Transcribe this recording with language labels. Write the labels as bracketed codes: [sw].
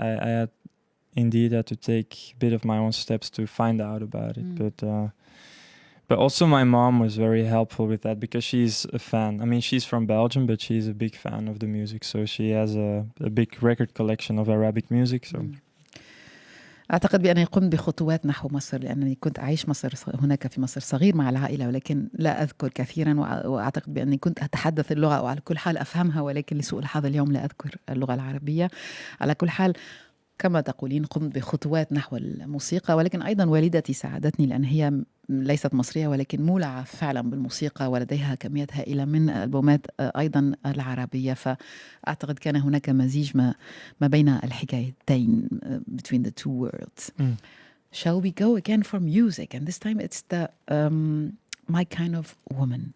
[en] I had indeed had to take a bit of my own steps to find out about it, but also my mom was very helpful with that because she's a fan. I mean, she's from Belgium, but she's a big fan of the music, so she has a big record collection of Arabic music. So. [ar] أعتقد بأنني قمت بخطوات نحو مصر لأنني كنت أعيش هناك في مصر صغير مع العائلة، ولكن لا أذكر كثيرا، وأعتقد بأنني كنت أتحدث اللغة أو على كل حال أفهمها، ولكن لسوء الحظ اليوم لا أذكر اللغة العربية. على كل حال كما تقولين قمت بخطوات نحو الموسيقى، ولكن أيضا والدتي ساعدتني لأن هي ليست مصرية ولكن مولعة فعلا بالموسيقى ولديها كميات هائلة من الألبومات أيضا العربية، فأعتقد كان هناك مزيج ما بين الحكايتين [en] between the two worlds. Shall we go again for music? And this time it's the My Kind of Woman.